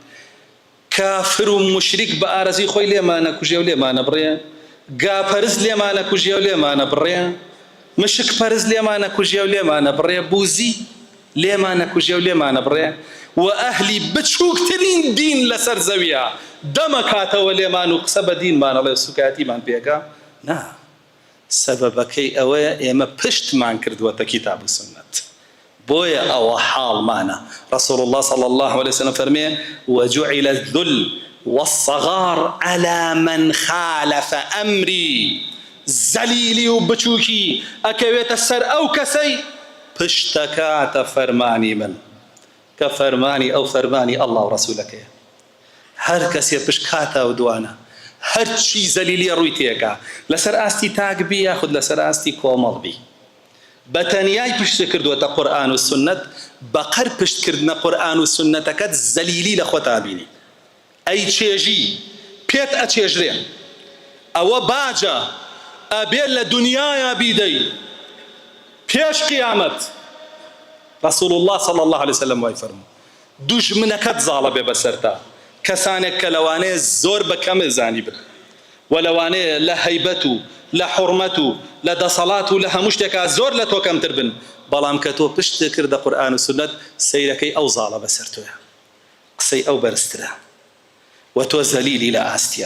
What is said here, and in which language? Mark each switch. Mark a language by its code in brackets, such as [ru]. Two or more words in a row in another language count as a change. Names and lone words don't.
[ckb] کافر و مشریک بە ئارەزوی خۆی لێمانە کوژێ و لێمانە بڕێ، گاپەرست لێمانە کوژێ و لێمانە بڕێ، مشک پەرست لێمانە کوژێ و لێمانە بڕێ، بوزی لێمانە کوژێ و لێمانە بڕێ، و ئەهلی بچووکترین دین لەسەر زەویە دەمەکاتەوە لێمان و قسە بە دینمانەڵێ سوکاتیمان پێکا. نا، سەبەبەکەی ئەوەیە ئێمە پشتمان کردووەتە کیتاب و سنت، بۆیە ئەوە حاڵمانە. [ar] ڕەسوڵ الله صلی الله عليه وسلم فەرمێ وجعل الذل والصغار على من خالف أمري. [ckb] زەلیلی و بچووکی ئەکەوێتە سەر ئەو کەسەی پشتەکاتە فەرمانی من، کە فەرمانی ئەو فەرمانی الله و ڕەسوولەکەیە. هەر کەسێ پشت کاتەوە دوانە هەرچی زەلیلی ڕووی تێکا لەسەر ئاستی تاکبی یاخود لەسەر ئاستی کۆمەڵبی، بەتەنیای پشت کردووەتە قورئان و سنت، بەقەر پشتکردنە قورئان و سنەتەکەت زەلیلی لە خۆتا بینی. ئەی چێژی پێت ئەچێژرێ، ئەوە باجە ئەبێ لە دنیایا بیدەی پێش قیامەت. ڕەسوڵ الله [ar] صلی الله عليه وسلم [ckb] وای فەرموو دوژمنەکەت زاڵە بێ بەسەرتا، کەسانێک کە لەوانەیە زۆر بەکەم زانی بن و لەوانەیە لە هەیبەت و لە حورمەت و لە دەسەڵات و لە هەموو شتێکا زۆر لە تۆ کەمتر بن، بەڵام کە تۆ پشت کردە قورئان و سنت سەیرەکەی ئەو زاڵە بەسەر تۆیە، قسەی ئەو بەرزترە و تۆ زەلیلی لە ئاستیە.